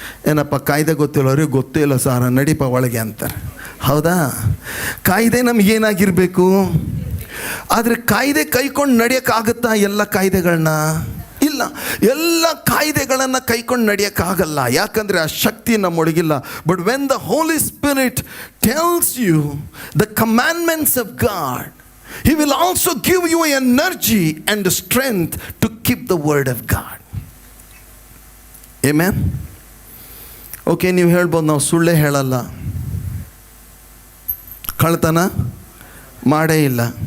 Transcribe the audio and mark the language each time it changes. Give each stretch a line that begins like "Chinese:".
Kannada: ಏನಪ್ಪ ಕಾಯ್ದೆ ಗೊತ್ತಿಲ್ಲ, ಅವ್ರಿಗೆ ಗೊತ್ತೇ ಇಲ್ಲ ಸಾರ, ನಡೀಪ ಒಳಗೆ ಅಂತಾರೆ. ಹೌದಾ? ಕಾಯ್ದೆ ನಮಗೇನಾಗಿರಬೇಕು? ಆದರೆ ಕಾಯ್ದೆ ಕೈಕೊಂಡು ನಡೆಯೋಕ್ಕಾಗುತ್ತಾ ಎಲ್ಲ ಕಾಯ್ದೆಗಳನ್ನ? ಇಲ್ಲ. ಎಲ್ಲ ಕಾಯ್ದೆಗಳನ್ನು ಕೈಕೊಂಡು ನಡೆಯೋಕ್ಕಾಗಲ್ಲ, ಯಾಕಂದರೆ ಆ ಶಕ್ತಿ ನಮ್ಮೊಳಗಿಲ್ಲ.
English: But when the Holy Spirit tells you the commandments of God, He will also give you energy and strength to keep the word of God. Amen.
Kannada: Okay, ನೀವು ಹೇಳ್ಬೋದು, ನಾವು ಸುಳ್ಳೇ ಹೇಳಲ್ಲ, ಕಳ್ತನ ಮಾಡೇ ಇಲ್ಲ.